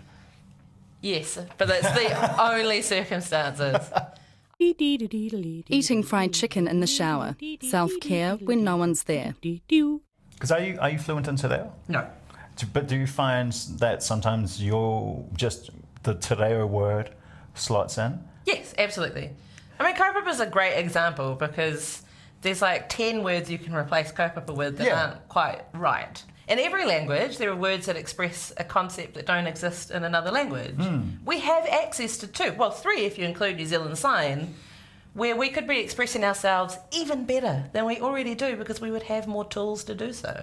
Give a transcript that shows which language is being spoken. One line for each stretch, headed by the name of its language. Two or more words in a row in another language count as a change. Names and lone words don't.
English: Yes, but that's the only circumstances. Eating fried chicken in the shower. Self-care when no one's there. Because are you fluent in Te Reo? No. But do you find that sometimes the te reo word slots in? Yes, absolutely. I mean, kaupapa is a great example because there's like 10 words you can replace kaupapa with that aren't quite right. In every language, there are words that express a concept that don't exist in another language. We have access to 2, well 3 if you include New Zealand Sign, where we could be expressing ourselves even better than we already do because we would have more tools to do so.